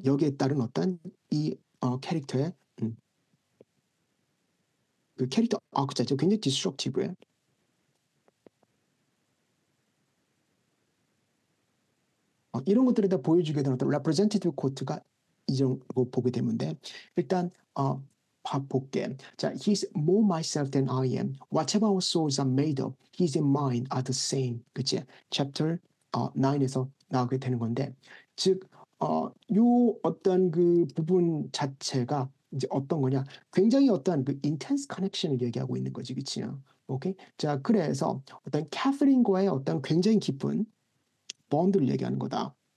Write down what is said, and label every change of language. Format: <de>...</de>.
<ko>여기에 따른 어떤 이 캐릭터의 그 캐릭터 아크 자체가 굉장히 디스트럭티브해. 이런 것들에 다 보여주게 되는 어떤 representative quote가 이정도 보게 되는데 일단 볼게.</ko> <en>자, he's more myself than I am. Whatever our souls are made of, his and mine are the same.</en> <ko>그치? 챕터 9에서 나오게 되는 건데 즉, 요 어떤 그 부분 자체가 이제 어떤 거냐? 굉장히 어떤 그</ko> <en>intense connection</en> <ko>을 얘기하고 있는 거지, 그치? 오케이? 자, 그래서 어떤 캐서린과의 어떤 굉장히 깊은 본드를 얘기하는 거다.</ko>